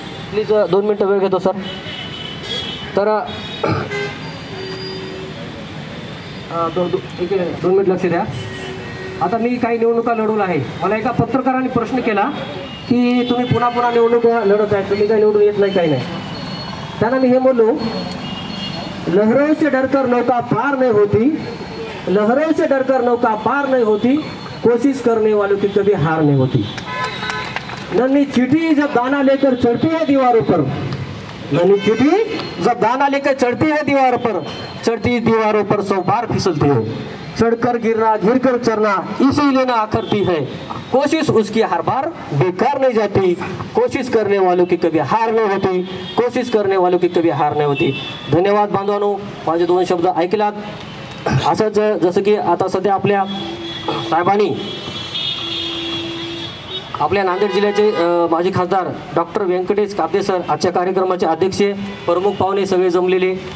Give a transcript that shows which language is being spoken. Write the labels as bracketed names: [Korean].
[Marathi] Please 2 मिनटं वेळ घेतो सर. तर 2 मिनिट लक्ष द्या. आता मी काही निवडणुका लढवल्या आहे. मला एका पत्रकाराने प्रश्न केला की तुम्ही पुन्हा पुन्हा निवडणुका लढत आहे, तुम्ही काही निवडून येत नाही, काही नाही. त्यांना मी हे बोललो, [Hindi] लहरों से डरकर नौका पार नहीं होती, लहरों से डरकर नौका पार नहीं होती, कोशिश करने वालों की कभी हार नहीं होती. नन्ही चींटी जब दाना लेकर चढ़ती है दीवारों पर, नन्ही चींटी जब दाना लेकर चढ़ती है चढ़ती दीवारों पर 100 बार फिसलती है. चढ़कर गिरना, गिरकर चढ़ना, इसीलिए ना आखरती है. कोशिश उसकी हर बार बेकार नहीं जाती, कोशिश करने वालों की कभी हार नहीं होती, कोशिश करने वालों की कभी हार नहीं होती. [Marathi] धन्यवाद बांधवांनो, माझे 2 शब्द ऐकलात. असंच जसं की आता सध्या आपल्या साहेबांनी आपल्या नांदेड जिल्ह्याचे माजी खासदार डॉक्टर व्यंकटेश काब्दे सर आजच्या कार्यक्रमाचे अध्यक्ष, प्रमुख पाहुणे सगळे जमलेले.